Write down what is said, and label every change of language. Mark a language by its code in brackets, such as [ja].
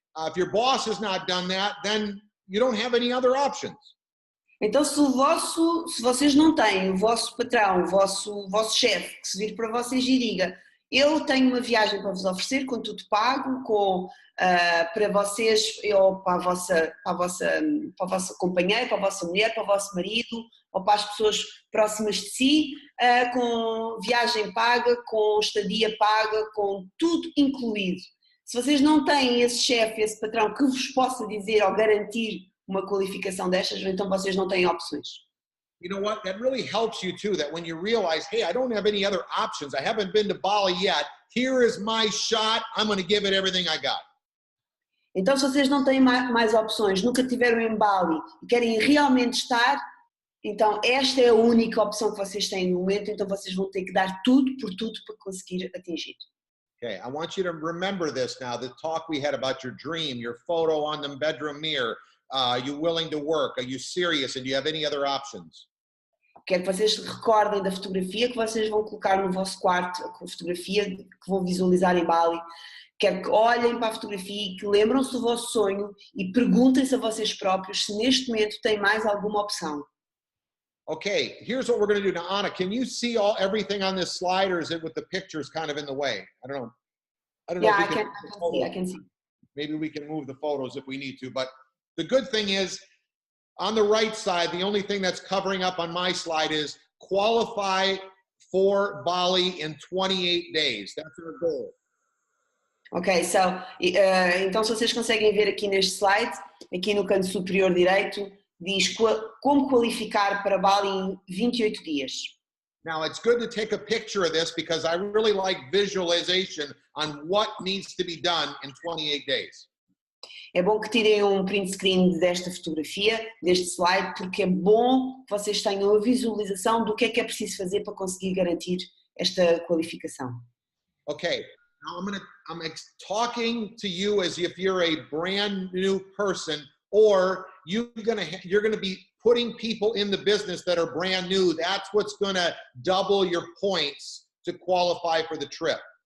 [en] If your boss has not done that, then you don't have any other options. [pt] então se vocês não têm o vosso patrão, o vosso chefe, que se vir para vocês e diga, eu tenho uma viagem para vos oferecer, com tudo pago, para vocês, ou para a vossa companheira, para a vossa mulher, para o vosso marido, ou para as pessoas próximas de si, com viagem paga, com estadia paga, com tudo incluído. Se vocês não têm esse chefe, esse patrão que vos possa dizer ou garantir uma qualificação destas, então vocês não têm opções. [en] You know what? That really helps you too, that when you realize, hey, I don't have any other options. I haven't been to Bali yet. Here is my shot. I'm going to give it everything I got. [pt] Então, se vocês não têm mais opções, nunca estiveram em Bali e querem realmente estar, então esta é a única opção que vocês têm no momento, então vocês vão ter que dar tudo por tudo para conseguir atingir. [en] Okay, I want you to remember this now, the talk we had about your dream, your photo on the bedroom mirror. Are you willing to work? Are you serious? And do you have any other options? [pt] Quero que vocês se recordem da fotografia que vocês vão colocar no vosso quarto, a fotografia que vão visualizar em Bali. Quero que olhem para a fotografia e que lembram-se do vosso sonho e perguntem-se a vocês próprios se neste momento têm mais alguma opção. [en] Okay, here's what we're going to do. Now, Anna, can you see everything on this slide, or is it with the pictures kind of in the way? I don't know. Yeah, I can see. Maybe we can move the photos if we need to, but the good thing is, on the right side, the only thing that's covering up on my slide is qualify for Bali in 28 days. That's our goal. [pt] Ok, então se vocês conseguem ver aqui neste slide, aqui no canto superior direito, diz como qualificar para Bali em 28 dias. [en] Now, it's good to take a picture of this because I really like visualization on what needs to be done in 28 days. [pt] É bom que tirem um print screen desta fotografia, deste slide, porque é bom que vocês tenham a visualização do que é preciso fazer para conseguir garantir esta qualificação. [en] Okay, now I'm talking to you as if you're a brand new person, or you're gonna be putting people in the business that are brand new. That's what's gonna double your points to qualify for the trip.